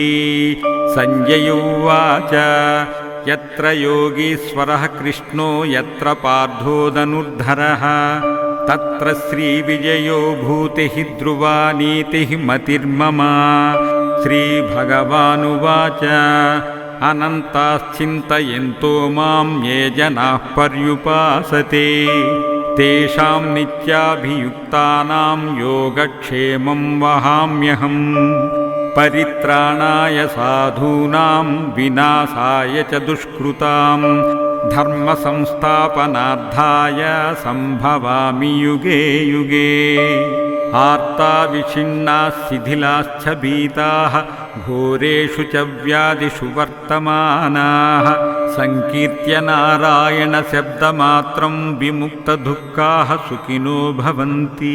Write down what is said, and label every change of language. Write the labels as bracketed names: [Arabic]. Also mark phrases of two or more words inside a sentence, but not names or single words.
[Sanskrit] సంజయ ఉవాచ యత్ర యోగీశ్వరః కృష్ణో యత్ర పార్థో ధనుర్ధరః తత్ర శ్రీవిజయో భూతిః ధ్రువా నీతిః మతిర్మమ. శ్రీభగవానువాచ అనంతాశ్చింతయంతో మాం ఏ జనాః పర్యుపాసతే తేషాం నిత్యాభియుక్తానాం యోగక్షేమం వహామ్యహం. పరిత్రాణాయ సాధూనాం వినాశాయ చ దుష్కృతాం ధర్మ సంస్థాపనార్థాయ సంభవామి యుగే యుగే. ఆర్తా విఛిన్నాః శిథిలాశ్చ భీతాః ఘోరేషు చ వ్యాధిషు వర్తమానాః సంకీర్త్య నారాయణ శబ్దమాత్రం విముక్తదుఃఖాః సుఖినో భవంతి.